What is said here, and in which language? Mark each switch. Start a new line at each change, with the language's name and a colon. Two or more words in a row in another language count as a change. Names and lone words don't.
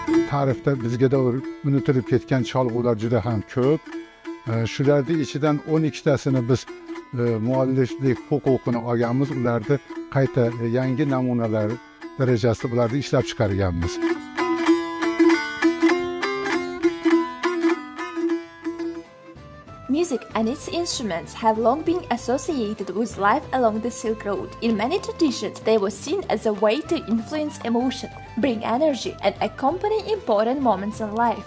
Uzbek: tarixda bizga davr unutilib ketgan cholg'ular juda ham ko'p. Shularning ichidan 12 tasini biz mualliflik huquqini olganmiz. Ularni qayta yangi namunalar darajasida bularni ishlab chiqarganmiz.
English: Music and its instruments have long been associated with life along the Silk Road. In many traditions, they were seen as a way to influence emotion, bring energy, and accompany important moments in life.